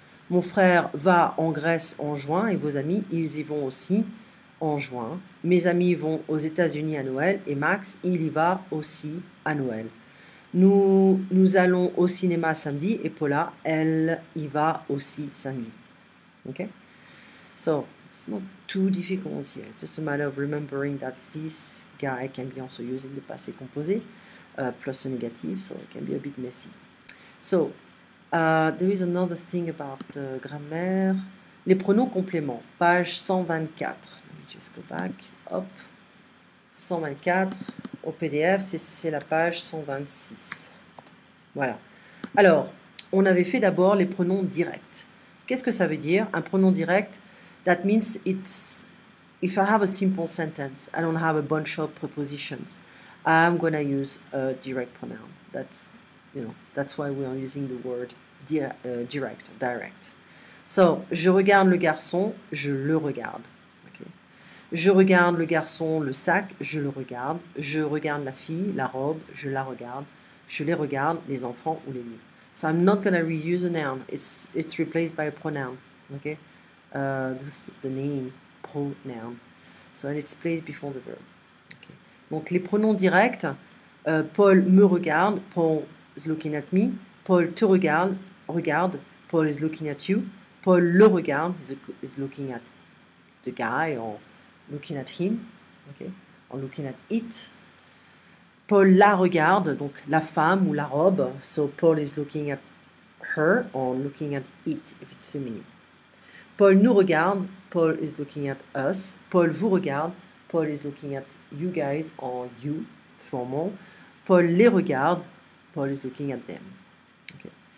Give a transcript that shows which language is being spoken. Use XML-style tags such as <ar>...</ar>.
<fr>Mon frère va en Grèce en juin et vos amis, ils y vont aussi en juin. Mes amis vont aux États-Unis à Noël et Max, il y va aussi à Noël. Nous allons au cinéma samedi et Paula, elle y va aussi samedi.</fr> <en>Okay? So, it's not too difficult here. It's just a matter of remembering that this guy can be also used in the passé composé, plus a negative, so it can be a bit messy. So, there is another thing about grammaire.</en> <fr>Les pronoms compléments,</fr> <en>page 124. Let me just go back. Hop. 124.</en> <fr>Au PDF, c'est la page 126. Voilà. Alors, on avait fait d'abord les pronoms directs. Qu'est-ce que ça veut dire? Un pronom direct,</fr> <en>that means it's, if I have a simple sentence, I don't have a bunch of prepositions, I'm going to use a direct pronoun. That's why we are using the word direct.</en> <fr>So, je regarde le garçon, je le regarde. Okay. Je regarde le garçon, le sac, je le regarde. Je regarde la fille, la robe, je la regarde. Je les regarde, les enfants ou les livres.</fr> <en>So I'm not going to reuse a noun. It's replaced by a pronoun. Okay, this is the name pronoun. So it's placed before the verb. Okay.</en> <fr>Donc les pronoms directs, Paul me regarde.</fr> <en>Paul is looking at me.</en> <fr>Paul te regarde.</fr> <en>Paul is looking at you.</en> <fr>Paul le regarde.</fr> <en>Is looking at the guy or looking at him. Okay? Or looking at it.</en> <fr>Paul la regarde, donc la femme ou la robe.</fr> <en>So Paul is looking at her or looking at it if it's feminine.</en> <fr>Paul nous regarde.</fr> <en>Paul is looking at us.</en> <fr>Paul vous regarde.</fr> <en>Paul is looking at you guys or you, formal.</en> <fr>Paul les regarde.</fr> <en>Paul is looking at them. Okay.</en>